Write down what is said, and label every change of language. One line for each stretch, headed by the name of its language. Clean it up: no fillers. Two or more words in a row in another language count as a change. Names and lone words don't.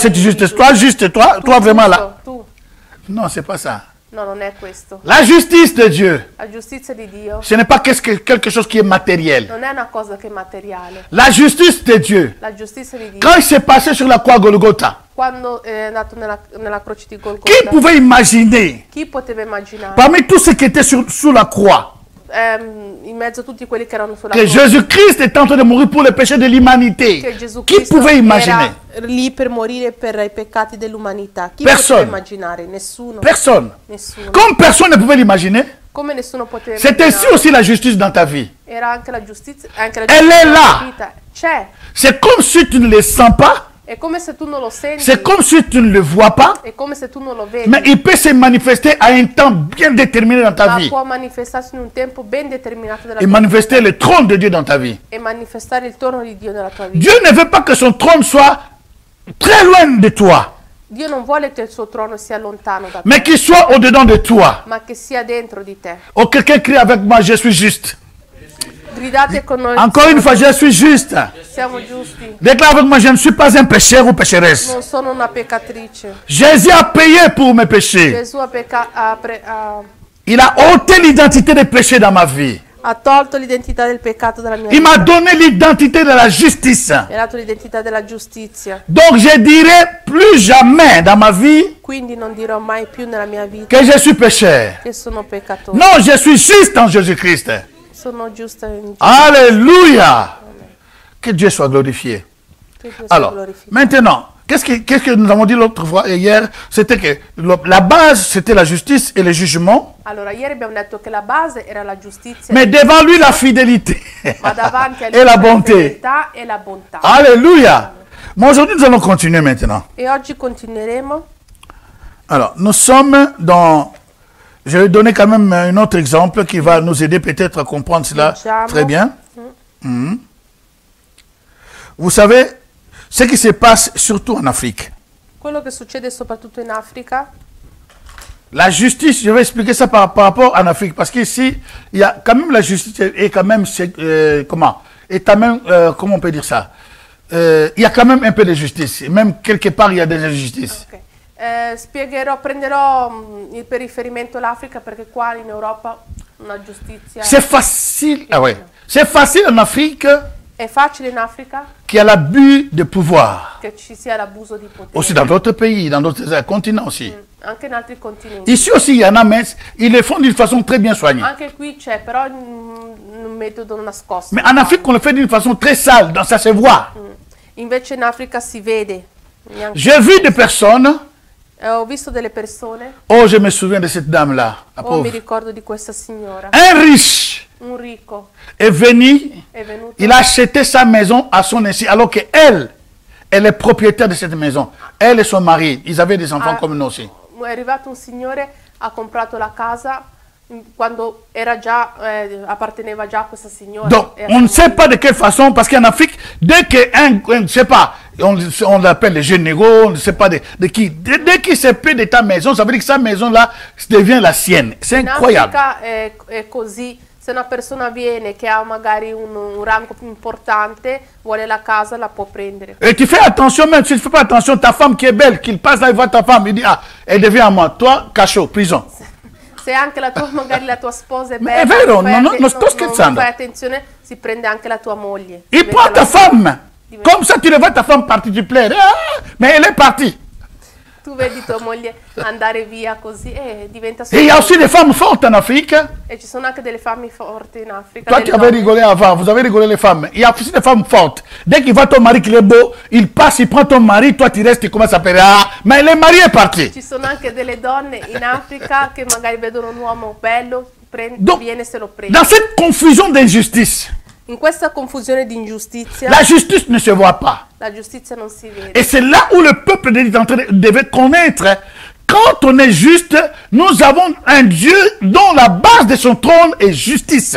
Italian: storia
French: cette
Italian: di
French: justice.
Italian: Gesù.
French: Toi, juste, toi vraiment là. Tu. Non, c'est pas ça.
Italian: No, non è questo.
French: La justice de Dieu,
Italian: La giustizia di Dio
French: ce n'est pas quelque chose qui est matériel.
Italian: non è una cosa che è materiale.
French: La justice de Dieu,
Italian: La giustizia di Dio,
French: quand il s'est passé sur la croix Golgotha,
Italian: quando è andato nella croce di
French: qui Golgotha, pouvait imaginer,
Italian: chi poteva immaginare,
French: parmi tous ceux qui étaient sous la croix,
Italian: in mezzo a tutti quelli che erano sulla
French: que
Italian: croce,
French: Jésus-Christ est en train de mourir pour les péchés de
Italian: che
French: l'humanité?
Italian: Gesù
French: Qui
Italian: Cristo
French: pouvait imaginer?
Italian: era lì per morire per i peccati dell'umanità? Chi
French: Personne.
Italian: poteva immaginare? Nessuno.
French: Personne.
Italian: Nessuno.
French: Comme personne ne pouvait l'imaginer,
Italian: Come nessuno poteva
French: c'est ainsi
Italian: immaginare.
French: aussi la justice dans ta vie.
Italian: Era anche la giustizia, anche la
French: Elle
Italian: giustizia
French: est
Italian: nella
French: là.
Italian: tua vita. C'è.
French: C'est comme si tu ne le sens pas,
Italian: È come se tu non lo senti.
French: c'est comme si tu ne le vois pas,
Italian: È come se tu non lo vedi.
French: mais il peut se manifester à un temps bien déterminé dans ta
Italian: Ma
French: vie
Italian: può manifestarsi in un tempo ben determinato della
French: et
Italian: tua
French: manifester le trône de Dieu dans ta vie.
Italian: vita e manifestare il trono di Dio nella tua vita.
French: Dieu ne veut pas que son trône soit très loin de toi,
Italian: Dio non vuole che il suo trono sia lontano da te,
French: mais qu'il soit au-dedans de toi.
Italian: ma che sia dentro di te.
French: Oh, quelqu'un crie avec moi, je suis juste.
Italian: Gridate con noi.
French: Encore une fois, je suis juste.
Italian: Siamo giusti.
French: Déclare avec moi, je ne suis pas un pécheur ou pécheresse.
Italian: Non sono una peccatrice.
French: Jésus a payé pour mes péchés.
Italian: Gesù
French: Il a ôté l'identité des péchés dans ma vie.
Italian: ha tolto l'identità del peccato dalla mia
French: Il m'a
Italian: vita.
French: donné l'identité de la justice.
Italian: Mi ha dato l'identità della giustizia.
French: Donc je dirai plus jamais dans ma vie
Italian: Quindi non dirò mai più nella mia vita
French: que je suis pécheur.
Italian: che sono peccatore.
French: Non, je suis juste en Jésus-Christ.
Italian: Sono giusta in Gesù.
French: Alléluia. Que Dieu soit glorifié.
Italian: Che Dio sia
French: Alors,
Italian: glorificato.
French: maintenant, qu'est-ce que nous avons dit l'autre fois, hier? C'était que la base, c'était la justice et le jugement.
Italian: Allora, ieri abbiamo detto che la base era la giustizia,
French: Mais devant lui, la fidélité
Italian: ma davanti a lui
French: et la
Italian: la
French: bonté.
Italian: fedeltà e la bontà.
French: Alléluia. Mais aujourd'hui, nous allons continuer maintenant.
Italian: E oggi continueremo.
French: Alors, nous sommes dans... Je vais donner quand même un autre exemple qui va nous aider peut-être à comprendre cela
Italian: Leggiamo.
French: très bien. Mhm. Vous savez, ce qui se passe surtout en Afrique.
Italian: Quello che succede soprattutto in Africa,
French: La justice, je vais expliquer ça par rapport en Afrique, parce qu'ici, il y a quand même la justice et quand même, comment on peut dire ça? Il y a quand même un peu de justice, même quelque part il y a des injustices. ok.
Italian: Prenderò per riferimento l'Africa perché qua in Europa una giustizia
French: C'est facile, ah ouais, c'est facile en Afrique
Italian: è facile in Africa
French: qu'il y a l'abus de pouvoir.
Italian: che ci sia l'abuso di potere.
French: Aussi dans d'autres pays, dans d'autres continents aussi.
Italian: Anche in altri continenti.
French: Ici aussi, il y en a, mais ils le font d'une façon très bien soignée.
Italian: Anche qui c'è, però in un metodo nascosto.
French: Mais en Afrique, on le fait d'une façon très sale, donc ça se voit.
Italian: Invece in Africa si vede. Neanche-
French: J'ai vu des personnes,
Italian: Ho visto delle persone,
French: oh, je me souviens de cette dame-là, la
Italian: oh mi
French: pauvre.
Italian: ricordo di questa signora,
French: Un riche
Italian: un ricco
French: est venu,
Italian: è venuto,
French: il a acheté sa maison à son insu, alors qu'elle, elle est propriétaire de cette maison. Elle et son mari, ils avaient des enfants Ah. comme nous aussi.
Italian: è arrivato un signore, ha comprato la casa quando era già, apparteneva già a questa signora.
French: Donc,
Italian: e a
French: on ne
Italian: suo
French: sait
Italian: marito.
French: pas de quelle façon, parce qu'en Afrique, dès qu'un, je ne sais pas, on l'appelle les généraux, on ne sait pas de qui, dès qu'il se paie de ta maison, ça veut dire que sa maison-là devient la sienne. C'est
Italian: In
French: incroyable.
Italian: Africa è così, se una persona viene che ha magari un rango più importante, vuole la casa, la può prendere.
French: Et tu fais attention, même si tu ne fais pas attention, ta femme qui est belle, qu'il passe là, il voit ta femme, il dit, ah, elle devient à moi. Toi, cachot, prison.
Italian: Se anche la tua, magari la tua sposa è Ma bella, è vero, non non sto scherzando. fai attenzione, si prende anche la tua moglie.
French: Il
Italian: Diventa
French: prend ta
Italian: la-
French: femme.
Italian: diventa-
French: Comme ça, tu le vois ta femme partir, tu plais. Ah, mais elle est partie.
Italian: Tu vedi tua moglie andare via così e diventa
French: Et il y a
Italian: solo-
French: aussi des femmes fortes en Afrique.
Italian: E ci sono anche delle famiglie forti in Africa.
French: Toi
Italian: delle
French: qui avais
Italian: donne.
French: rigolé avant, vous avez rigolé les femmes. Il y a aussi des femmes fortes. Dès qu'il voit ton mari qui est beau, il passe, il prend ton mari, toi tu restes, tu commences à faire, ah, mais le mari est parti.
Italian: Ci sono anche delle donne in Africa che magari vedono un uomo bello,
French: Donc,
Italian: viene e se lo prende.
French: dans cette confusion d'injustice,
Italian: In questa confusione di ingiustizia,
French: la justice ne se voit pas.
Italian: la giustizia non si vede.
French: Et c'est là où le peuple de Dieu est en train devait connaître. Quand on est juste, nous avons un Dieu dont la base de son trône est justice.